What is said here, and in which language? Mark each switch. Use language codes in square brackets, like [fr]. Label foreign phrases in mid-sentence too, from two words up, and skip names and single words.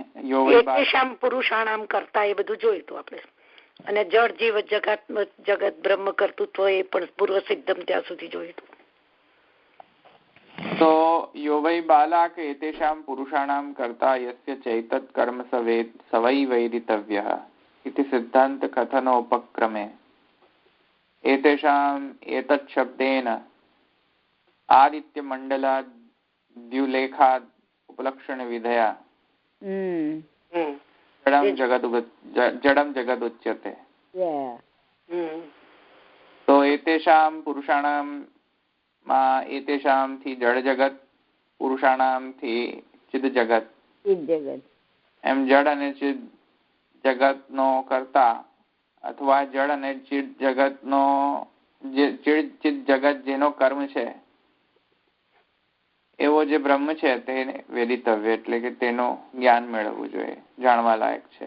[sa] एतेषाम पुरुषाणाम [gu] કરતા એ બધું જોયું હતું આપણે. અને જળ જીવ જગત બ્રહ્મ કર્તૃત્વ એ પણ [sa] पूर्व सिद्धम [gu] ત્યાં સુધી જોયું હતું. [sa] તો यो वै बालाक एतेषाम पुरुषाणाम करता यस्य चैतत कर्म सवै वैरितव्यः इति सिद्धांत कथनोपक्रमे एतेषाम् एतत् शब्देन आदित्य मंडलाद्युलेखाद् उपलक्षण विधया जडम जगद उच्यते. [gu] तो [sa] एतेषां पुरुषाणां एतेषां [gu] થી જડ જગત, पुरुषाणां થી ચિદ જગત. એમ જડ અને ચિદ જગત નો કરતા અથવા જળ અને ચિદ જગત નો ચિદ જગત જેનો કર્મ છે એવો જે બ્રહ્મ છે તે વેદિતવ્ય એટલે કે તેનું જ્ઞાન મેળવવું જોઈએ, જાણવા લાયક છે.